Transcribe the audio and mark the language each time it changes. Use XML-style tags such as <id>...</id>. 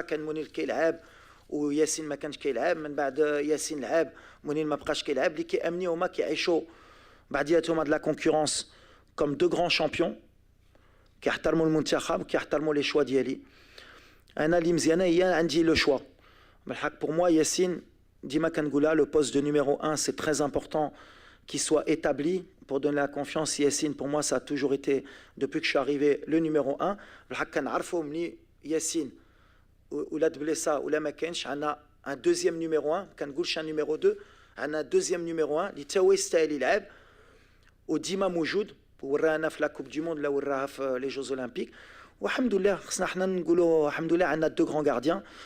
<ar>كان منير كيلعب وياسين ما كانش كيلعب, من بعد ياسين لعب منير ما بقاش كيلعب. اللي كيامني هما كيعيشوا بعدياتهم هاد لا كونكورونس</ar> <fr>comme 2 grands champions</fr> <ar>كيحترموا المنتخب كيحترموا لي شوا ديالي. انا اللي مزيانه هي عندي لو شوا بالحق.</ar> <fr>pour moi</fr> <ar>ياسين ديما كنقولها,</ar> <fr>le poste de numéro 1 c'est très important qu'il soit établi pour donner la confiance. Yassine pour moi ça a toujours été depuis que je suis arrivé le numéro 1</fr> <ar>بالحق. كنعرفوا ملي ياسين ولا دبليسا ولا ما كانش عندنا</ar> <fr>un deuxième numéro 1,</fr> <ar>كنقولش un numéro 2, عندنا</ar> <fr>deuxième numéro 1</fr> <ar>اللي تا هو يستاهل يلعب وديما موجود. ورانا في لا كوب دي موند, لا وراها في لي جوز اولمبيك. والحمد لله خصنا حنا نقولوا الحمد لله عندنا</ar> <fr>2 grands gardiens.</fr>